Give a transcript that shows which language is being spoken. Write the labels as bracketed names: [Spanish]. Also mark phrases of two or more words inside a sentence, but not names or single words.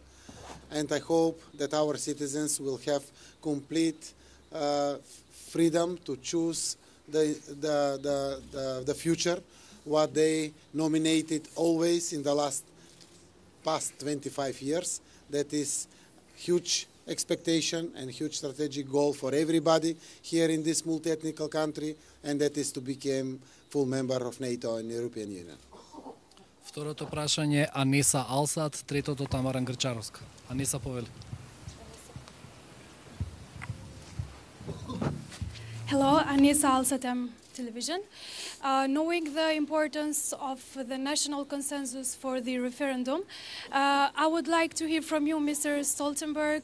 [English] And I hope that our citizens will have complete freedom to choose the future, what they nominated always in the past 25 years. That is huge expectation and huge strategic goal for everybody here in this multi-ethnic country, and that is to become full member of NATO and European Union. [Macedonian] Второто прашање Аниса Алсат, третото Тамара Грчаровска. Аниса, повели. [English] Hello, Anisa Al-Satem Television. Knowing the importance of the national consensus for the referendum, I would like to hear from you, Mr. Stoltenberg.